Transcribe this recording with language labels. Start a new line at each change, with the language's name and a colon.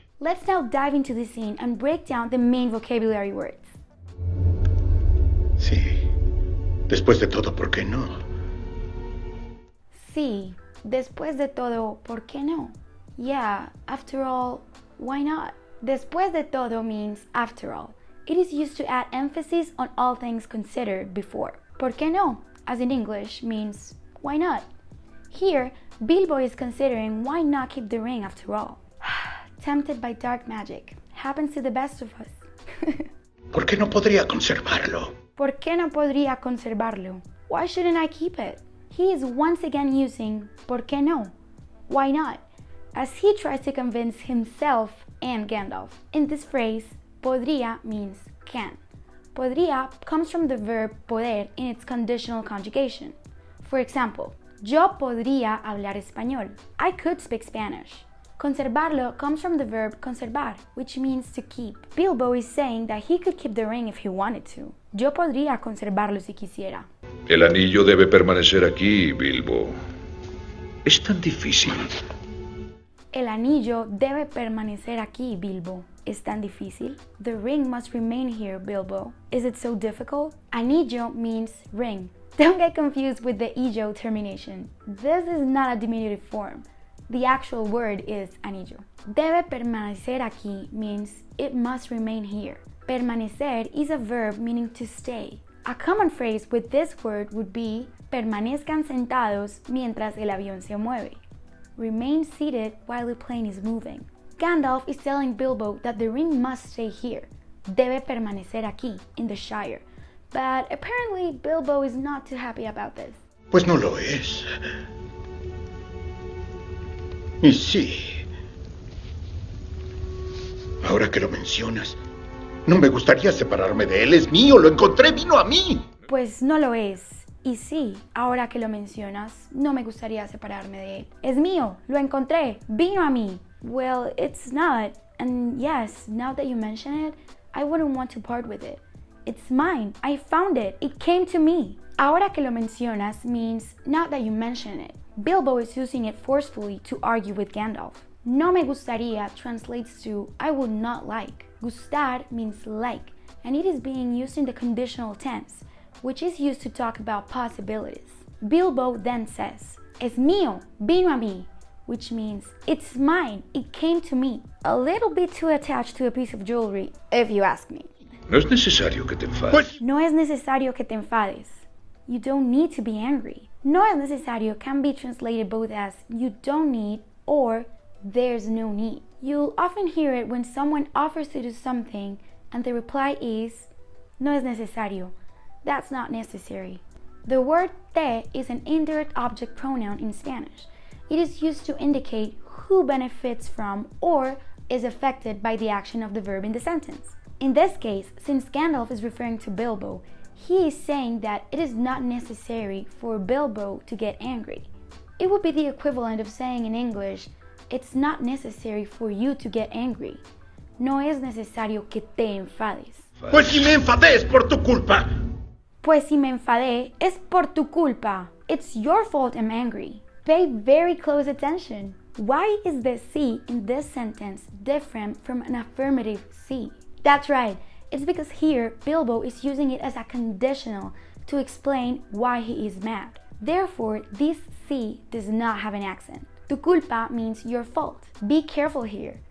English: Let's now dive into the scene and break down the main vocabulary words.
Spanish: Sí. Después de todo, ¿por qué no? Sí, después de todo, ¿por qué no?
English: Yeah, after all, why not?
Spanish: Después de todo
English: means after all. It is used to add emphasis on all things considered before.
Spanish: ¿Por qué no?
English: As in English, means why not? Here, Bilbo is considering why not keep the ring after all. Tempted by dark magic. Happens to the best of us.
Spanish: ¿Por qué no podría conservarlo? ¿Por qué no podría conservarlo?
English: Why shouldn't I keep it? He is once again using
Spanish: ¿por qué no?
English: Why not? As he tries to convince himself and Gandalf. In this phrase, podría means can. Podría comes from the verb poder in its conditional conjugation. For example,
Spanish: yo podría hablar español.
English: I could speak Spanish. Conservarlo comes from the verb conservar, which means to keep. Bilbo is saying that he could keep the ring if he wanted to.
Spanish: Yo podría conservarlo si quisiera. El anillo debe permanecer aquí, Bilbo. Es tan difícil. El anillo debe permanecer aquí, Bilbo. ¿Es tan difícil?
English: The ring must remain here, Bilbo. Is it so difficult? Anillo means ring. Don't get confused with the illo termination. This is not a diminutive form. The actual word is anillo.
Spanish: Debe permanecer aquí
English: means it must remain here. Permanecer is a verb meaning to stay. A common phrase with this word would be
Spanish: permanezcan sentados mientras el avión se mueve.
English: Remain seated while the plane is moving. Gandalf is telling Bilbo that the ring must stay here.
Spanish: Debe permanecer aquí,
English: in the Shire. But apparently Bilbo is not too happy about this.
Spanish: Pues no lo es. Y sí. Ahora que lo mencionas, no me gustaría separarme de él. Es mío, lo encontré, vino a mí. Pues no lo es. Y sí, ahora que lo mencionas, no me gustaría separarme de él. Es mío, lo encontré, vino a mí.
English: Well, it's not. And yes, now that you mention it, I wouldn't want to part with it. It's mine. I found it. It came to me.
Spanish: Ahora que lo mencionas
English: means now that you mention it. Bilbo is using it forcefully to argue with Gandalf.
Spanish: No me gustaría
English: translates to I would not like. Gustar means like, and it is being used in the conditional tense, which is used to talk about possibilities. Bilbo then says,
Spanish: Es mío, vino a mí,
English: which means it's mine, it came to me. A little bit too attached to a piece of jewelry, if you ask me.
Spanish: No es necesario que te enfades. No es necesario que te enfades.
English: You don't need to be angry.
Spanish: No es necesario
English: can be translated both as you don't need or there's no need. You'll often hear it when someone offers to do something and the reply is
Spanish: no es necesario.
English: That's not necessary. The word te is an indirect object pronoun in Spanish. It is used to indicate who benefits from or is affected by the action of the verb in the sentence. In this case, since Gandalf is referring to Bilbo, he is saying that it is not necessary for Bilbo to get angry. It would be the equivalent of saying in English, it's not necessary for you to get angry.
Spanish: No es necesario que te enfades. Pues si me enfadé es por tu culpa. Pues si me enfadé es por tu culpa.
English: It's your fault I'm angry. Pay very close attention. Why is the C in this sentence different from an affirmative C? That's right. It's because here Bilbo is using it as a conditional to explain why he is mad. Therefore, this C does not have an accent.
Spanish: Tu culpa
English: means your fault. Be careful here.